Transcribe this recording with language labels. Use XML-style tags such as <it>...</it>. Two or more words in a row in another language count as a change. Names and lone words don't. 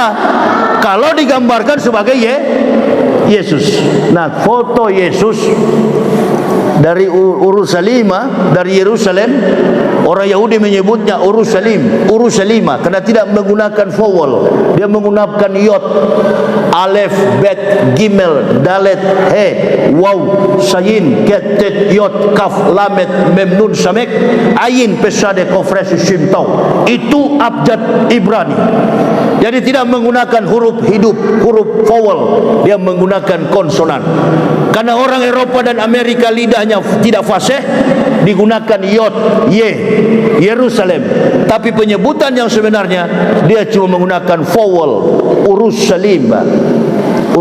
<id>Kalau digambarkan sebagai Yesus. Nah, foto Yesus dari Urusalima, dari Yerusalem, orang Yahudi menyebutnya Urusalima karena tidak menggunakan vowel, dia menggunakan</id> <he>יוד אלף בית גימל דלת, הא, וו זין חית, טית יוד כף למד מם נון סמך עין פא צדי קוף ריש שין, תו.</he> <id>Itu abjad Ibrani. Jadi tidak menggunakan huruf hidup, huruf vowel, dia menggunakan konsonan. Karena orang Eropa dan Amerika lidahnya tidak fasih, digunakan yod, ye, Yerusalem. Tapi penyebutan yang sebenarnya dia cuma menggunakan vowel, Urusalim.</id>